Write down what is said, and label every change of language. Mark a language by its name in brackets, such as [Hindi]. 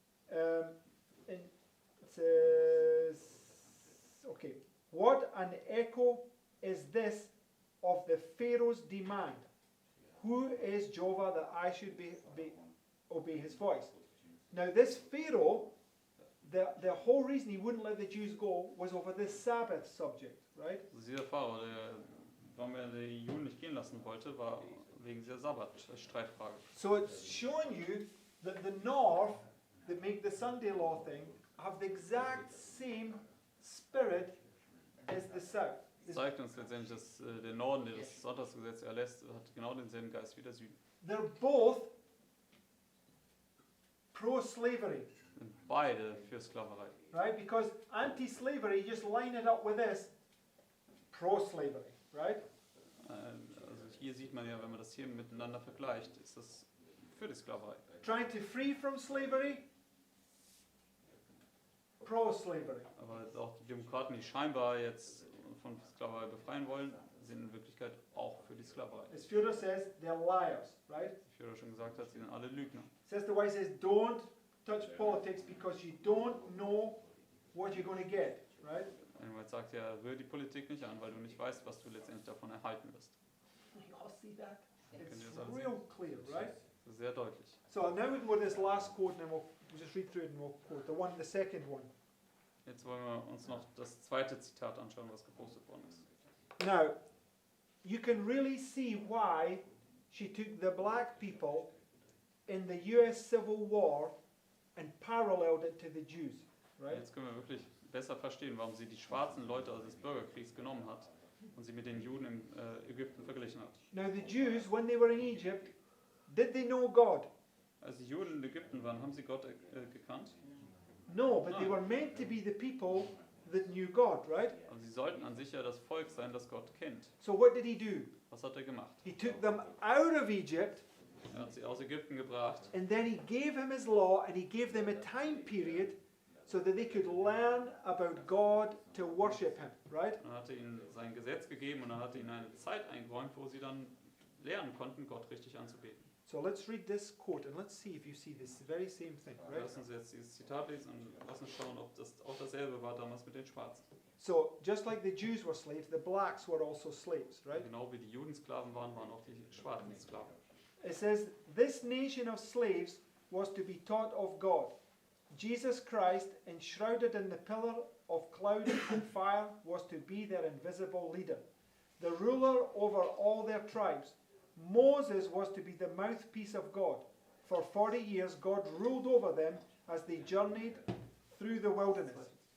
[English] And it says, okay, what an echo is this of the Pharaoh's demand? Who is Jehovah that I should obey his voice? Now this Pharaoh, the whole reason he wouldn't let the Jews go was over this Sabbath subject, right? [German] Also dieser Pharao, warum er die Juden nicht gehen lassen wollte, war wegen dieser Sabbat-Streitfrage. [English] So it's showing you that the North, that make the Sunday law thing, have the exact same spirit as the South. [German] Das zeigt uns letztendlich, dass der Norden, der das Sonntagsgesetz erlässt, hat genau denselben Geist wie der Süden. [English] They're both pro-slavery, [German] Sind beide für Sklaverei. [English] right? Because anti-slavery, just line it up with this, pro-slavery, right? [German] Also hier sieht man ja, wenn man das hier miteinander vergleicht, ist das für die Sklaverei. [English] Trying to free from slavery, pro-slavery. [German] Aber auch die Demokraten, die scheinbar jetzt von Sklaverei befreien wollen, sind in Wirklichkeit auch für die Sklaverei. [English] As Führer says, they're liars, right? [German] Wie Führer schon gesagt hat, sie sind alle Lügner. [English] Says the way says, don't touch politics because you don't know what you're going to get, right? [German] Irgendwann sagt ja, rühr die Politik nicht an, weil du nicht weißt, was du letztendlich davon erhalten wirst. [English] You all see that? [German] Könnt [English] It's [German] ihr das alles [English] real clear, right? [German] Das ist sehr deutlich. [English] So now we can go to this last quote and then we'll just read through it and we'll quote the second one. [German] Jetzt wollen wir uns noch das zweite Zitat anschauen, was gepostet worden ist. [English] Now, you can really see why she took the black people in the US Civil War and paralleled it to the Jews, right? [German] Jetzt können wir wirklich besser verstehen, warum sie die schwarzen Leute aus des Bürgerkriegs genommen hat und sie mit den Juden in Ägypten verglichen hat. [English] Now, the Jews, when they were in Egypt, did they know God? [German] Als die Juden in Ägypten waren, haben sie Gott gekannt, [English] No, but they were meant to be the people that knew God, right? [German] aber sie sollten an sich ja das Volk sein, das Gott kennt. [English] So what did he do? [German] Was hat er gemacht? [English] He took them out of Egypt [German] Er hat sie aus Ägypten gebracht [English] and then he gave him his law and he gave them a time period so that they could learn about God to worship him, right? [German] und hatte ihnen sein Gesetz gegeben und er hatte ihnen eine Zeit eingeräumt, wo sie dann lernen konnten, Gott richtig anzubeten. [English] So let's read this quote and let's see if you see this very same thing, right? [German] Lass uns jetzt dieses Zitat lesen und lass uns schauen, ob das auch dasselbe war damals mit den Schwarzen. [English] So just like the Jews were slaves, the blacks were also slaves, right? [German] Genau wie die Juden Sklaven waren, waren auch die Schwarzen Sklaven. [English] It says, this nation of slaves was to be taught of God. Jesus Christ, enshrouded in the pillar of cloud and fire, was to be their invisible leader, the ruler over all their tribes. Moses was to be the mouthpiece of God. For 40 years, God ruled over them as they journeyed through the wilderness.